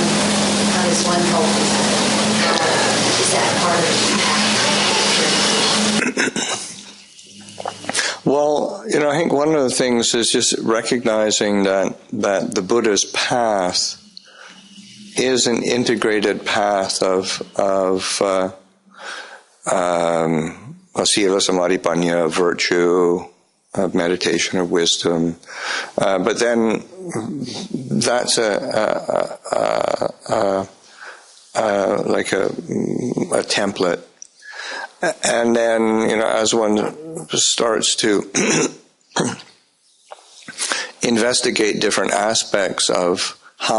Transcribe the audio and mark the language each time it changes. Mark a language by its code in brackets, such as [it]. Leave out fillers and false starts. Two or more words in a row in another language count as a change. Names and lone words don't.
[en] How does one help? Is that part of the path? Well, I think one of the things is just recognizing that the Buddha's path is an integrated path of [pi] sila, samadhi, panya, [en] virtue, of meditation, of wisdom. But then that's like a template. And then, as one starts to investigate different aspects of how